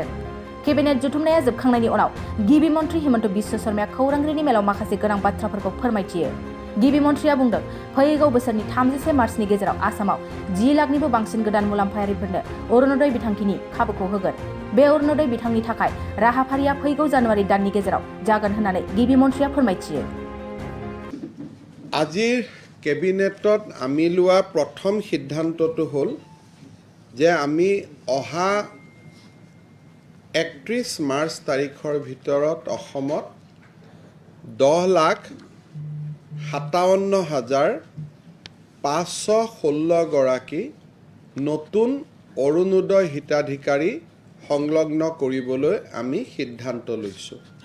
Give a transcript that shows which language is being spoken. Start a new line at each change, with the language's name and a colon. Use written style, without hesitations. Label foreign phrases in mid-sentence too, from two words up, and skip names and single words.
Bodo: केबिनेट जुथुमनाया जोबखांनायनि उनाव गिबि मन्त्रि हिमन्त बिश्व शर्माया खौरांगिरिनि मेलाव माखासे गोनां बाथ्राफोरखौ फोरमायथियो। गिबि मन्त्रिया बुंदों, फैगौ बोसोरनि 33 मार्चनि गेजेराव आसामाव 10 लाखनिबो बांसिन गोदान मुलाम्फायारिफोरनो अरुणोदय बिथांखिनि खाबुखौ होगोन। बे अरुणोदय बिथांनि थाखाय राहाफारिया फैगौ जानुवारि दाननि गेजेराव जागोन होननानै गिबि मन्त्रिया फोरमायथियो।
Assamese: আজিৰ কেবিনেটত আমি লোৱা প্ৰথম সিদ্ধান্তটো হ'ল যে আমি অহা 31 মাৰ্চ তাৰিখৰ ভিতৰত অসমত 10,57,516 গৰাকী নতুন অৰুণোদয় হিতাধিকাৰী সংলগ্ন কৰিবলৈ আমি সিদ্ধান্ত লৈছোঁ।